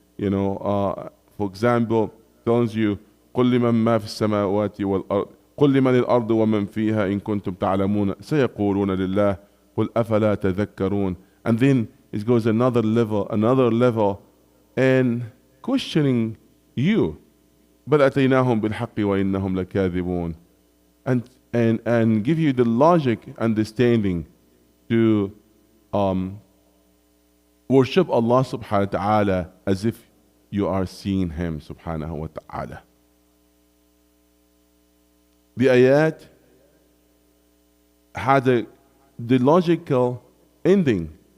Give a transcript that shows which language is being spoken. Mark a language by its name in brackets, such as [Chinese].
[English] For example, tells you [Arabic] قل لمن ما في السماوات والأرض قل لمن الأرض ومن فيها إن كنتم تعلمون سيقولون لله قل أفلا تذكرون. [English] And then it goes another level and questioning you. [Arabic] بل أتيناهم بالحق وإنهم لكاذبون. [English] And give you the logic understanding to worship Allah subhanahu wa ta'ala as if you are seeing Him subhanahu wa ta'ala. The ayat had the logical ending.